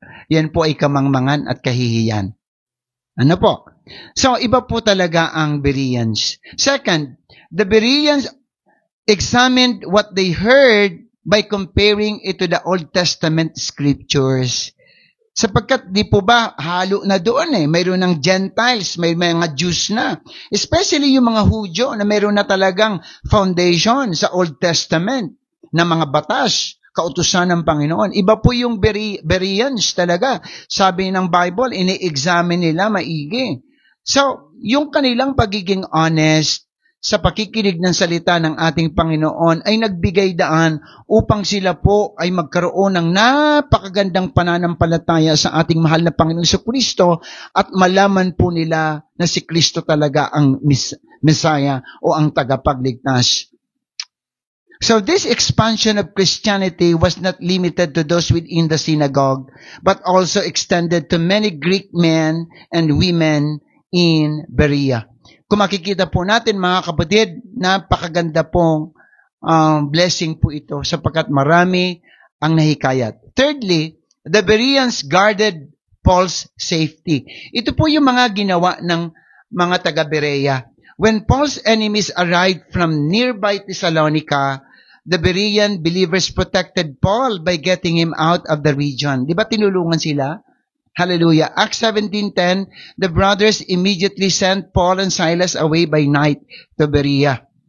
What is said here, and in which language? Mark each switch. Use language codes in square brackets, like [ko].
[tl] Yan po ay kamangmangan at kahihiyan. Ano po? So, iba po talaga ang Bereans. [en] Second, the Bereans examined what they heard by comparing it to the Old Testament scriptures. [tl] Sapagkat di po ba halo na doon mayroon ng Gentiles, may mga Jews na. Especially yung mga Hudyo na mayroon na talagang foundation sa Old Testament na mga batas, kautusan ng Panginoon. Iba po yung Bereans talaga. Sabi ng Bible, ini-examine nila maigi. So, yung kanilang pagiging honest sa pakikinig ng salita ng ating Panginoon ay nagbigay daan upang sila po ay magkaroon ng napakagandang pananampalataya sa ating mahal na Panginoong Jesucristo at malaman po nila na si Kristo talaga ang Messiah o ang tagapagligtas. [en] So this expansion of Christianity was not limited to those within the synagogue, but also extended to many Greek men and women in Berea. [tl] Kung makikita po natin mga kapatid, napakaganda pong blessing po ito sapagkat marami ang nahikayat. [en] Thirdly, the Bereans guarded Paul's safety. [tl] Ito po yung mga ginawa ng mga taga-Berea. [en] When Paul's enemies arrived from nearby Thessalonica, the Berean believers protected Paul by getting him out of the region. [tl] Di ba tinulungan sila? [en] Hallelujah. Acts 17:10, the brothers immediately sent Paul and Silas away by night to Berea.